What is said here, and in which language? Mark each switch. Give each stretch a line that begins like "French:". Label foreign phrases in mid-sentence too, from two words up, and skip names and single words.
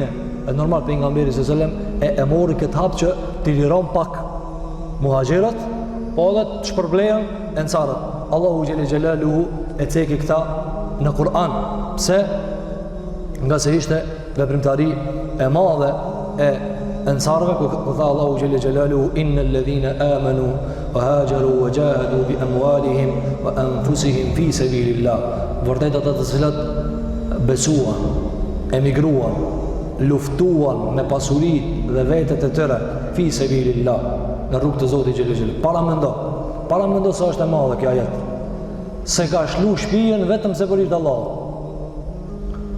Albanian: E normal pejgamberi s.a.s. e mori këtë hap që t'i liron pak muhaxhirët, po edhe të shpërblehen ensarët. Allahu xhelaluhu e ceki këta në Kur'an. Pse? Nga se ishte veprimtari e madhe e ensarëve, ku tha Allahu xhelaluhu
Arabic: إن الذين آمنوا وهاجروا وجاهدوا بأموالهم وأنفسهم في سبيل الله.
Albanian: Vërtet ata të cilët besuan, emigruan, luftuan me pasuritë dhe vetët e tyre
Arabic: في سبيل الله,
Albanian: në rrugë të Zotit xhelaluhu. Para mendo se është e madhe kjo ajet. Se ka shlu shtëpinë vetëm se për hir të Allahut.